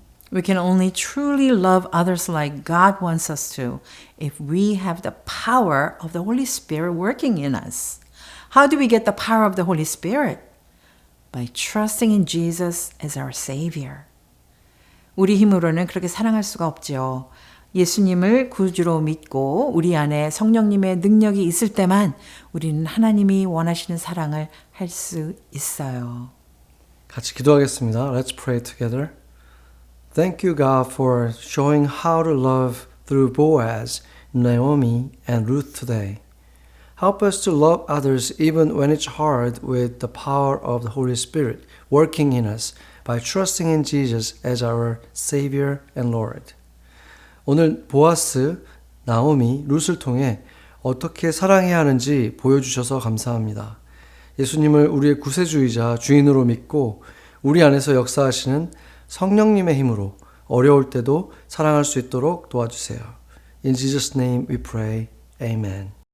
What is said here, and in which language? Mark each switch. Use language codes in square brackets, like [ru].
[en] We can only truly love others like God wants us to if we have the power of the Holy Spirit working in us. How do we get the power of the Holy Spirit? By trusting in Jesus as our Savior. [ko] 우리 힘으로는 그렇게 사랑할 수가 없죠. 예수님을 구주로 믿고 우리 안에 성령님의 능력이 있을 때만 우리는 하나님이 원하시는 사랑을 할 수 있어요. 같이 기도하겠습니다. [en] Let's pray together. Thank you, God, for showing how to love through Boaz, Naomi, and Ruth today. Help us to love others even when it's hard with the power of the Holy Spirit working in us by trusting in Jesus as our Savior and Lord. [ko] 오늘 보아스, 나오미, 룻을 통해 어떻게 사랑해야 하는지 보여주셔서 감사합니다. 예수님을 우리의 구세주이자 주인으로 믿고 우리 안에서 역사하시는 성령님의 힘으로 어려울 때도 사랑할 수 있도록 도와주세요. [en] In Jesus' name we pray. Amen.